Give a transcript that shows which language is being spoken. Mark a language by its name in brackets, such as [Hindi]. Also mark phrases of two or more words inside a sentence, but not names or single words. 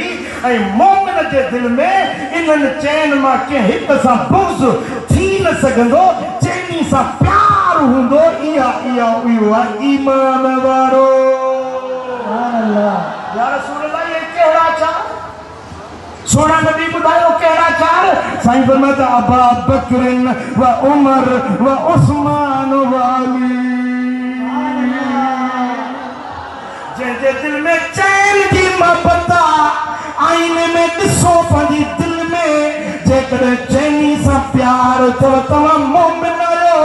[Sindhi] ऐं मोमिन जे दिल में इन्हनि चैन मां कंहिं हिक सां बुग़्ज़ थी न सघंदो, चैनी सां प्यार हूंदो। इहो आहे ईमान वारो। या रसूल अल्लाह, ये कहिड़ा चार सोना नबी ॿुधायो कहिड़ा चार? साईं फरमाता अबा बकरिन व उमर व उस्मान व अली। जंहिंजे दिल में चैन जी मोहब्बत आईने में ॾिसो पंहिंजी दिल में, जेकॾहिं चैनी सां प्यार अथव तव्हां मोमिन आहियो।